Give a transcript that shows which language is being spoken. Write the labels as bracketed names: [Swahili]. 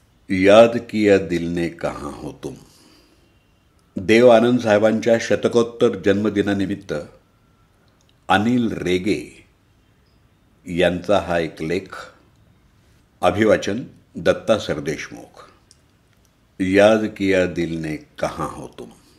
[Hindi] याद किया दिल ने कहाँ हो तुम. [Marathi] देव आनंद साहेबांच्या शतकोत्तर जन्मदिनानिमित्त अनिल रेगे यांचा हा एक लेख. अभिवाचन दत्ता सरदेशमुख. [Hindi] याद किया दिल ने कहाँ हो तुम.